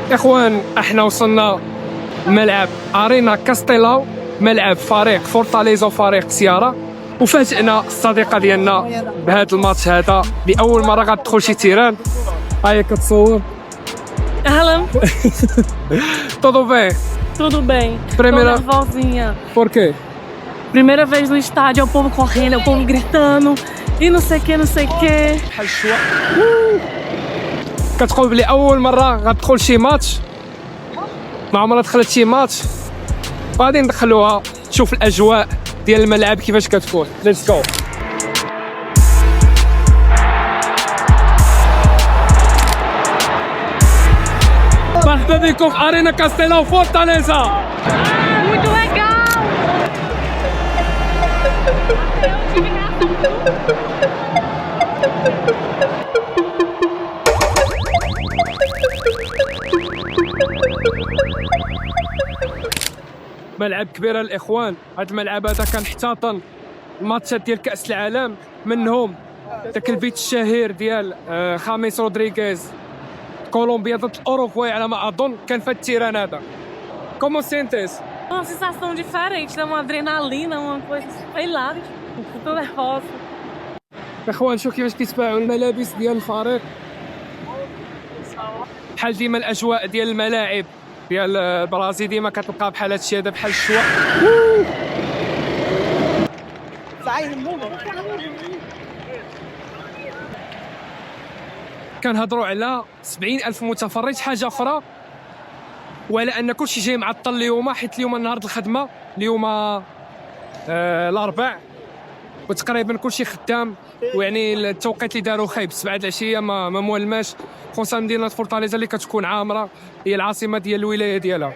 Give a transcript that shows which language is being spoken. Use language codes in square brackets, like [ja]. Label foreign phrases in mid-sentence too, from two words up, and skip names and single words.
[ar] اخوان احنا وصلنا ملعب ارينا كاستيلاو، ملعب فريق فورتاليزا وفريق سيارة، وفاجئنا الصديقه ديالنا بهذا الماتش هذا. لاول مره غتدخل شي تيران. هاي كتصور. [pt] Alan, Tudo bem? tudo bem? Primeira- Tô nervosinha. Por quê? Primeira vez no estádio, é o povo correndo, é o povo gritando e não sei o que, não sei o que. [ar] بحال الشوا. كتقول بلي اول مره غتدخل شي ماتش، ما عمرها دخلت شي ماتش، غادي ندخلوها تشوف الاجواء ديال الملعب كيفاش كتكون. [en] let's go. [ar] مرحبا بكم في ارينا كاستيلاو فورتاليزا. [pt] Muito legal! [ar] ملعب كبير الاخوان. هذا الملعب هذا كان احتضن الماتشات ديال كاس العالم، منهم داك البيت الشهير ديال خاميس رودريغيز كولومبيا ضد الاوروغواي على ما اظن، كان في التيران هذا. [fr] comment sentez? [pt] Uma sensação diferente, dá uma adrenalina, uma coisa, sei lá, tô nervosa. [ar] اخوان شوف كيفاش كيتباعوا الملابس ديال الفريق. بحال ديما الاجواء ديال الملاعب ديال البرازيل ديما كتلقى بحال هادشي هذا بحال الشوا. كنهضروا على 70,000 متفرج، حاجه اخرى، وعلى ان كلشي جاي معطل اليوم، حيت اليوم نهار الخدمه، اليوم الاربع، وتقريبا كلشي خدام، ويعني التوقيت اللي داروا خايب 7 العشيه ما مولماش، خصوصا مدينه فورتاليزا اللي كتكون عامره، هي العاصمه ديال الولايه ديالها.